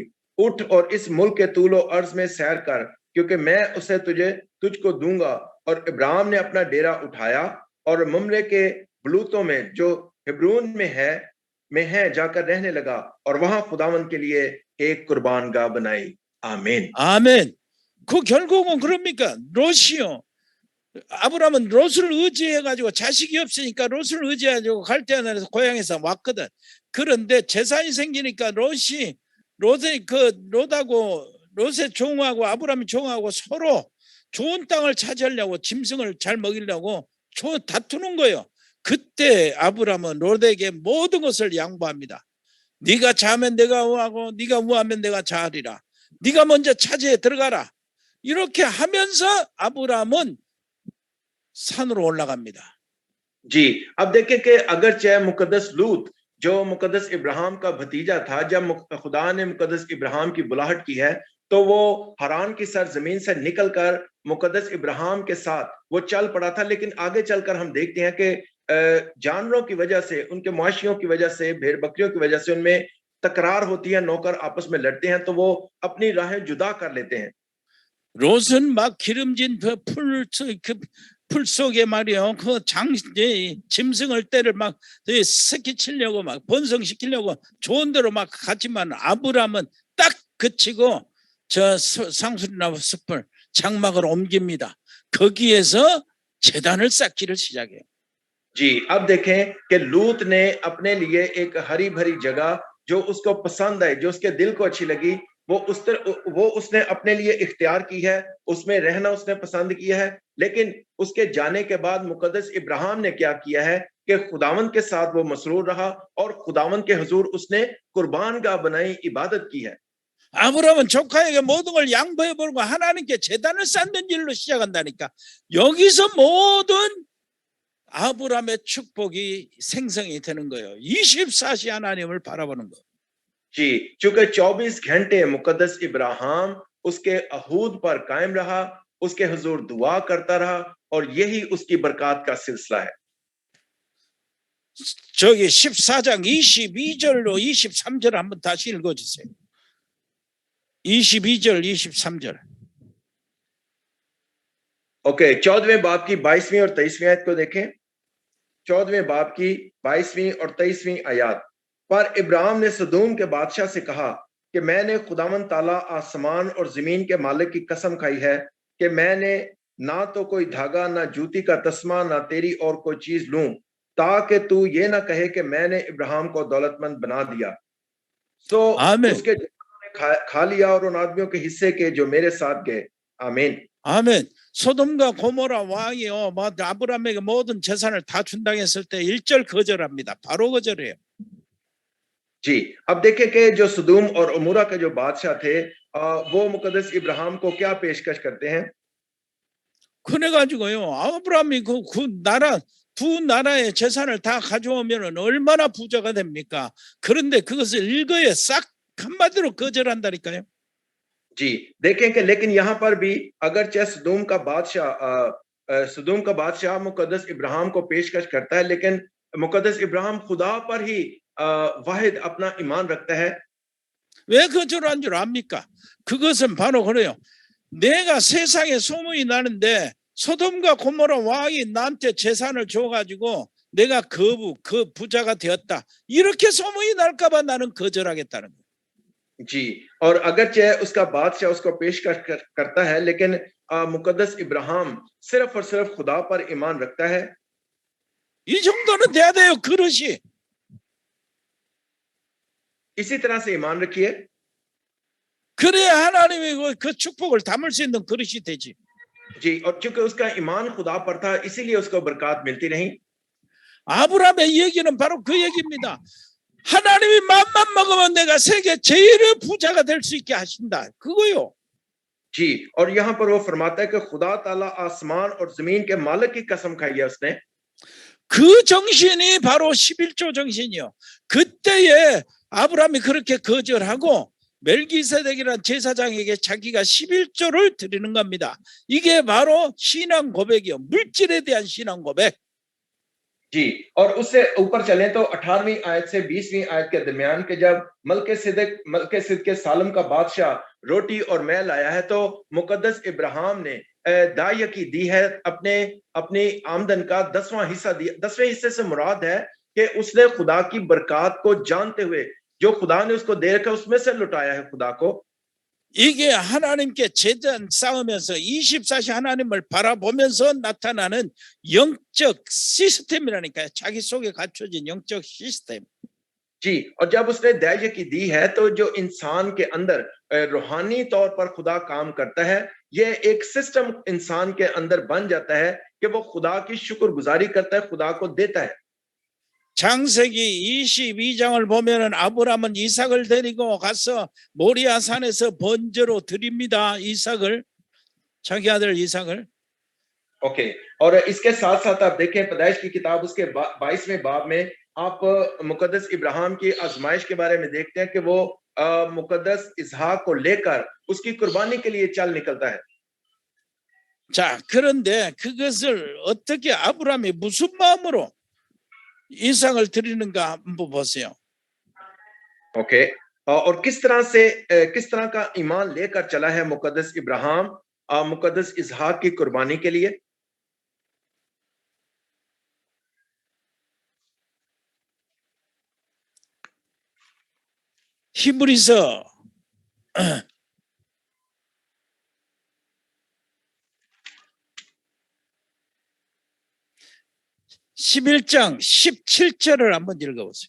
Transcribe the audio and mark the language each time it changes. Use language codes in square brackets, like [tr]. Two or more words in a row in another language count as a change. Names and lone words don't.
[ur] اٹھ اور اس ملک کے طول و عرض میں سیر کر، کیونکہ میں اسے تجھ کو دوں گا. اور ابراہیم نے اپنا ڈیرا اٹھایا اور ممرے کے بلوطوں میں جو حبرون میں ہے جا کر رہنے لگا، اور وہاں خداوند کے لیے ایک قربان گاہ بنائی. آمین. [ko] 아멘. 그 결국은 그럽니까? 롯이요. 아브라함은 롯을 의지해가지고 자식이 없으니까 롯을 의지해가지고 갈대아나에서 고향에서 왔거든. 그런데 재산이 생기니까 롯의 종하고 아브라함의 종하고 서로 좋은 땅을 차지하려고 짐승을 잘 먹이려고 다투는 거예요. 그때 아브라함은 롯에게 모든 것을 양보합니다. 네가 자면 내가 우하고 네가 우하면 내가 자하리라. 네가 먼저 차지해 들어가라. 이렇게 하면서 아브라함은 산으로 올라갑니다. [ur] جی، اب دیکھیں کہ اگر چاہے مقدس لوط جو مقدس ابراہیم کا بھتیجا تھا، جب خدا نے مقدس ابراہیم کی بلاہٹ کی ہے تو وہ حاران کی سرزمین سے نکل کر مقدس ابراہیم کے ساتھ وہ چل پڑا تھا. لیکن آگے چل کر ہم دیکھتے ہیں کہ جانوروں کی وجہ سے، ان کے مواشیوں کی وجہ سے، بھیڑ بکریوں کی وجہ سے ان میں تکرار ہوتی ہے، نوکر آپس میں لڑتے ہیں، تو وہ اپنی راہیں جدا کر لیتے ہیں. [ko] 롯은 막 기름진 풀 속에 말이요, 짐승을 떼를 막 새끼치려고 막 번성시키려고 좋은 대로 막 갔지만 아브라함은 딱 그치고 저 상수리나무 숲을 장막을 옮깁니다. 거기에서 제단을 쌓기를 시작해요. [ur] جی، اب دیکھیں کہ لوط نے اپنے لیے ایک ہری بھری جگہ جو اس کو پسند ہے، جو اس کے دل کو اچھی لگی، وہ اس نے اپنے لیے اختیار کی ہے، اس میں رہنا اس نے پسند کیا ہے. لیکن اس کے جانے کے بعد مقدس ابراہیم نے کیا کیا ہے کہ خداوند کے ساتھ وہ مسرور رہا اور خداوند کے حضور اس نے قربان گاہ بنائی، عبادت کی ہے. [ko] 아브라함은 조카에게 모든 걸 양보해버리고 하나님께 제단을 쌓는 일로 시작한다니까. 여기서 모든 아브라함의 축복이 생성이 되는 거예요. 24시 하나님을 바라보는 거. [ur] جی، چونکہ 24 گھنٹے مقدس ابراہیم اس کے عہود پر قائم رہا، اس کے حضور دعا کرتا رہا، اور یہی اس کی برکت کا سلسلہ ہے. [ko] 저기 14장 22절로 23절 한번 다시 읽어주세요. 22절 23절. [ur] اوکے، 14ویں باب کی 22ویں اور 23ویں آیت کو دیکھیں. 14ویں باب کی 22ویں اور 23ویں آیت. پر ابراہیم نے سدوم کے بادشاہ سے کہا کہ میں نے خداوند تعالیٰ آسمان اور زمین کے مالک کی قسم کھائی ہے کہ میں نے نہ تو کوئی دھاگا، نہ جوتی کا تسمہ، نہ تیری اور کوئی چیز لوں، تاکہ تو یہ نہ کہے کہ میں نے ابراہیم کو دولت مند بنا دیا. سو آمین. اس کے کھا لیا اور ان آدمیوں کے حصے کے جو میرے ساتھ گئے. آمین. [ko] 아멘. 소돔과 고모라 왕이요, 뭐 아브라함에게 모든 재산을 다 준당했을 때 1절 거절합니다. 바로 거절해요. [ur] جی، اب دیکھیں کہ جو سدوم اور عمورہ کے جو بادشاہ تھے، وہ مقدس ابراہیم کو کیا پیشکش کرتے ہیں? [ko] 그래가지고요, 아브라함이 두 나라의 재산을 다 가져오면 얼마나 부자가 됩니까? 그런데 그것을 일거에 싹 한마디로 거절한다니까요. [ur] جی، دیکھیں کہ لیکن یہاں پر بھی اگرچہ سدوم کا بادشاہ مقدس ابراہیم کو پیشکش کرتا ہے، لیکن مقدس ابراہیم خدا پر ہی واحد اپنا ایمان رکھتا ہے. [ko] 왜 거절한 줄 압니까? 그것은 바로 그래요. 내가 세상에 소문이 나는데 소돔과 고모라 왕이 나한테 재산을 줘가지고 내가 그 부자가 되었다, 이렇게 소문이 날까봐 나는 거절하겠다는 거예요. [ur] جی، اور اگرچہ اس کا بادشاہ اس کو پیشکش کرتا ہے، لیکن مقدس ابراہیم صرف اور صرف خدا پر ایمان رکھتا ہے. [ko] 이 정도는 돼야 돼요, 그릇이. [ur] اسی طرح سے ایمان رکھیے, [ko] 그래야 하나님이 그 축복을 담을 수 있는 그릇이 되지. [ur] جی، اور چونکہ اس کا ایمان خدا پر تھا، اسی لیے اس کو برکت ملتی نہیں. [ko] 아브라함의 얘기는 바로 그 얘기입니다. 하나님이 맘만 먹으면 내가 세계 제일 부자가 될 수 있게 하신다, 그거요. [ur] جی، اور یہاں پر وہ فرماتا ہے کہ خدا تعالیٰ آسمان اور زمین کے مالک کی قسم کھائی ہے اس نے. [ko] 그 정신이 바로 11조 정신이요. 그때에 아브라함이 그렇게 거절하고 멜기세덱이라는 제사장에게 자기가 11조를 드리는 겁니다. 이게 바로 신앙 고백이요, 물질에 대한 신앙 고백. [ur] جی، اور اس سے اوپر چلیں تو 18ویں آیت سے 20ویں آیت کے درمیان کے جب ملکے کے سالم کا بادشاہ روٹی اور میل لایا ہے، تو مقدس ابراہیم نے دائکی دی ہے، اپنی آمدن کا 10واں حصہ دیا. 10ویں حصے سے مراد ہے کہ اس نے خدا کی برکت کو جانتے ہوئے جو خدا نے اس کو دے رکھا اس میں سے لٹایا ہے خدا کو. [ko] 이게 하나님께 제단 싸우면서 24시 하나님을 바라보면서 나타나는 영적 시스템이라니까요. 자기 속에 갖춰진 영적 시스템. [ur] جی، اور جب اس نے دائکی دی ہے تو جو انسان کے اندر روحانی طور پر خدا کام کرتا ہے، یہ ایک سسٹم انسان کے اندر بن جاتا ہے کہ وہ خدا کی شکرگزاری کرتا ہے، خدا کو دیتا ہے. [ko] 창세기 22장을 보면은 아브라함은 이삭을 데리고 가서 모리아 산에서 번제로 드립니다. 이삭을, 자기 아들 이삭을. [ur] اوکے، اور اس کے ساتھ ساتھ آپ دیکھیں پیدائش کی کتاب اس کے 22ویں باب میں آپ مقدس ابراہیم کی آزمائش کے بارے میں دیکھتے ہیں کہ وہ مقدس اسحاق کو لے کر اس کی قربانی کے لیے چل نکلتا ہے. [ko] 자, 그런데 그것을 어떻게 아브라함이 무슨 마음으로 이삭을 드리는가 한번 보세요. [ur] اوکے، اور کس طرح کا ایمان لے کر چلا ہے مقدس ابراہیم مقدس اسحاق کی قربانی کے لیے. [ko] 히브리서 11장 17절을 한번 읽어보세요.